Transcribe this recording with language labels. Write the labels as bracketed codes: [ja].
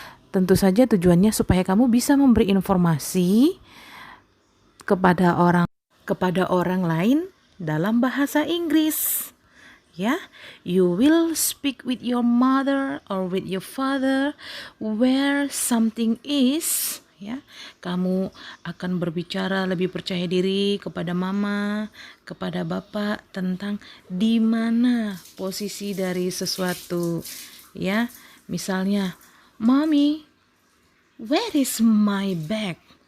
[id] Tentu saja tujuannya supaya kamu bisa memberi informasi kepada orang lain dalam bahasa Inggris. [en] Ya, you will speak with your mother or with your father where something is. [id] Ya, kamu akan berbicara lebih percaya diri kepada mama, kepada bapak tentang di mana posisi dari sesuatu. Ya, misalnya, Mommy, where is my bag?